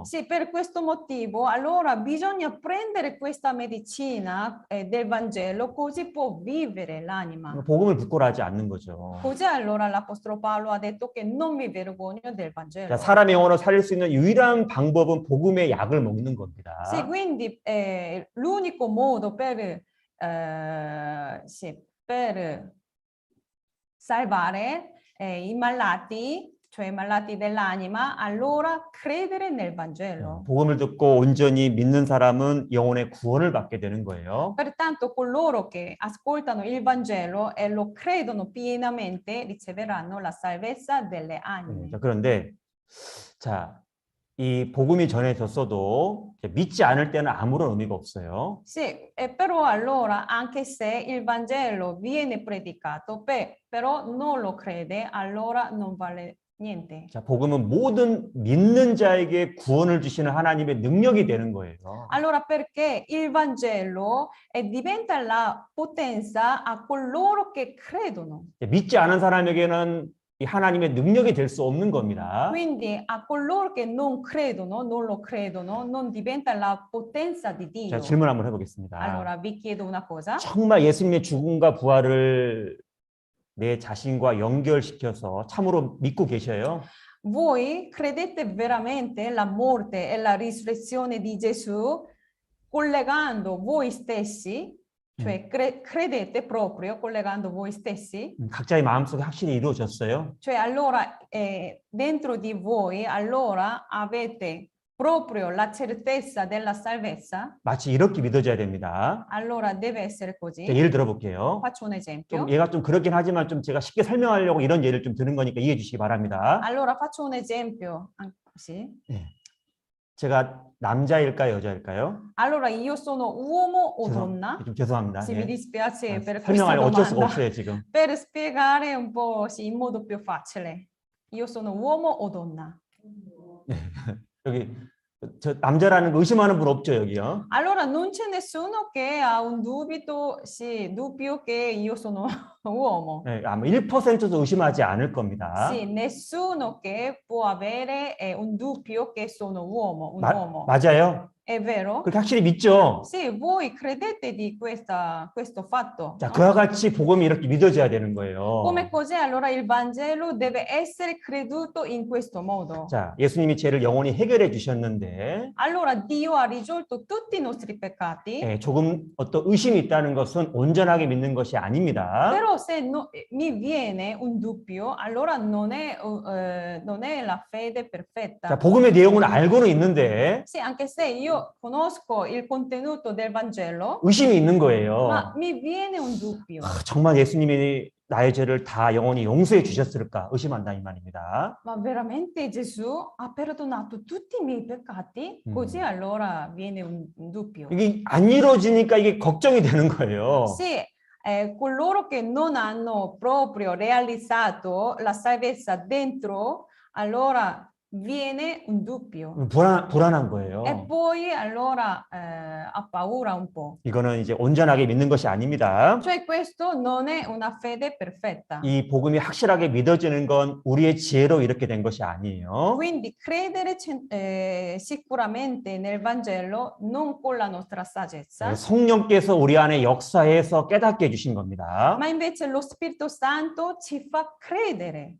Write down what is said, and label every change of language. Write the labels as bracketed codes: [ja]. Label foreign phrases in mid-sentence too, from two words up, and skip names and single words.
[it] Sì, per questo motivo, allora bisogna prendere questa medicina del Vangelo così può vivere l'anima. [ko] 복음을 부끄러워하지 않는 거죠. [it] Così allora l'Apostolo Paolo ha detto che non mi vergogno del Vangelo. [ko] 자, 사람의 영혼을 살릴 수 있는 유일한 방법은 복음의 약을 먹는 겁니다. [it] Sì, quindi l'unico modo per salvare i malati, cioè i malati dell'anima, allora credere nel Vangelo. [ko] 복음을 듣고 온전히 믿는 사람은 영혼의 구원을 받게 되는 거예요. [it] Pertanto coloro che ascoltano il Vangelo e lo credono pienamente riceveranno la salvezza delle anime. [ko] 자, 그런데 자, 이 복음이 전해졌어도 믿지 않을 때는 아무런 의미가 없어요. [it] Sì, però allora anche se il Vangelo viene predicato, però non lo crede, allora non vale niente. [ko] 자, 복음은 모든 믿는 자에게 구원을 주시는 하나님의 능력이 되는 거예요. [it] Allora perché il Vangelo diventa la potenza a coloro che credono. [ko] 믿지 않은 사람에게는 이 하나님의 능력이 될 수 없는 겁니다. [it] Quindi a coloro che non credono, non lo credono, non diventa la potenza di [ko] 자, [it] Dio. [ko] 질문 한번 해보겠습니다. [it] Allora vi chiedo una cosa. [ko] 정말 예수님의 죽음과 부활을 내 자신과 연결시켜서 참으로 믿고 계셔요? [it] Voi credete veramente la morte e la risurrezione di Gesù collegando voi stessi, cioè credete proprio collegando voi stessi? [ko] 각자의 마음속에 확실히 이루어졌어요? [it] Cioè allora dentro di voi allora avete proprio la certezza della salvezza? [ko] 마치 이렇게 믿어져야 됩니다. [it] Allora deve essere [ko] 자, [it] così. [ko] 예를 들어볼게요. [it] Faccio un esempio. [ko] 좀 얘가 좀 그렇긴 하지만 좀 제가 쉽게 설명하려고 이런 예를 좀 드는 거니까 이해해 주시기 바랍니다. [it] Allora faccio un esempio. Sì. [ko] 제가 남자일까요, 여자일까요? [it] Allora io sono uomo o donna? [ko] 좀 죄송합니다. [it] Sì, [ko] 예. [it] mi dispiace per questa [ko] 설명하려 어쩔 수가 [it] domanda. [ko] 없어요, 지금. [it] Per spiegare un po' sì, in modo più facile. Io sono uomo o donna? [ko] 여기 저 남자라는 거 의심하는 분 없죠, 여기요? [it] Allora non c'è nessuno che ha un dubbio, sì, dubbio che io sono uomo. [ko] 네, 아마 1%도 의심하지 않을 겁니다. [it] Sì, nessuno che può avere un dubbio che sono uomo, un uomo. [ko] 맞아요. [it] È vero? [ko] 그렇게 확실히 믿죠? [it] Sì, voi credete di questo fatto? [ko] 자, [it] No? [ko] 그와 같이 복음이 이렇게 믿어져야 되는 거예요. [it] Come cos'è allora il Vangelo deve essere creduto in questo modo. [ko] 자, 예수님이 죄를 영원히 해결해 주셨는데 [it] Allora Dio ha risolto tutti i nostri peccati, [ko] 예, 조금 어떤 의심이 있다는 것은 온전하게 믿는 것이 아닙니다. [it] però se mi viene un dubbio, allora non è la fede perfetta. [ko] 자, 복음의 내용은 알고는 있는데 [it] Sì, anche se io conosco il contenuto del Vangelo, [ko] 의심이 있는 거예요. [it] ma mi viene un dubbio. [ko] 정말 예수님이 나의 죄를 다 영원히 용서해 주셨을까 의심한다 이 말입니다. [it] Ma veramente Gesù ha perdonato tutti i miei peccati? Così allora viene un dubbio. [ko] 이게 안 이루어지니까 이게 걱정이 되는 거예요. [it] Sì, coloro che non hanno proprio realizzato la salvezza dentro, allora viene un dubbio. [ko] 불안한 거예요. [it] E poi allora ha paura un po'. [ko] 이거는 이제 온전하게 믿는 것이 아닙니다. [it] Cioè questo non è una fede perfetta. [ko] 이 복음이 확실하게 믿어지는 건 우리의 지혜로 이렇게 된 것이 아니에요. [it] Quindi credere sicuramente nel Vangelo non con la nostra saggezza, [ko] 성령께서 우리 안에 역사해서 깨닫게 해주신 겁니다. [it] ma invece lo Spirito Santo ci fa credere.